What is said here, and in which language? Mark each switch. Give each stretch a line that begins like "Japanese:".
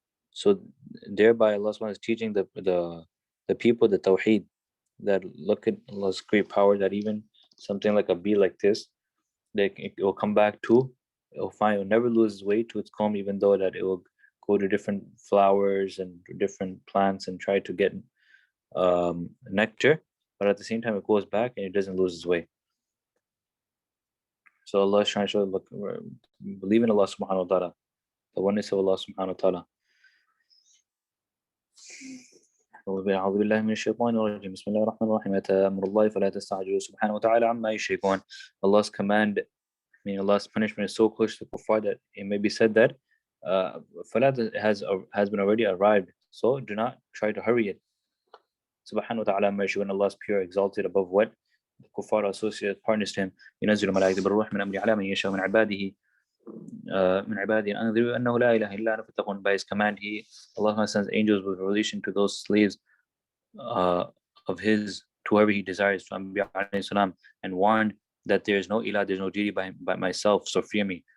English: So thereby Allah subhanahu is teaching the people the tawheed, that look at Allah's great power, that even something like a bee like this, that it will come back to, it will never lose its way to its comb, even though that it will go to different flowers and different plants and try to get nectar, but at the same time it goes back and it doesn't lose its way. So Allah is trying to show, look, believe in Allah subhanahu wa ta'ala, the oneness of Allah subhanahu wa ta'ala.
Arabic: أعوذ بالله من الشيطان الرجيم بسم الله الرحمن الرحيم أتى أمر الله فلا تستعجلوا سبحانه وتعالى عما يشركون.
English: Allah's command, I mean Allah's punishment is so close to kuffar that it may be said that Falat has been already arrived, so do not try to hurry it. Subhanahu wa ta'ala
Arabic: amma yashurun,
English: Allah is pure, exalted above what the kuffar associate partners to him.
Arabic: ينزل الملائكة بالروح من أمره على من يشاء من عباده من عباده أنذروا أنه لا إله إلا أنا فاتقون.
English: By his command, Allah sends angels with relation to those slaves of his, to whoever he desires, to Anbiya alayhi salam, and warned that there is no ilah, there is no deity by myself, so fear me.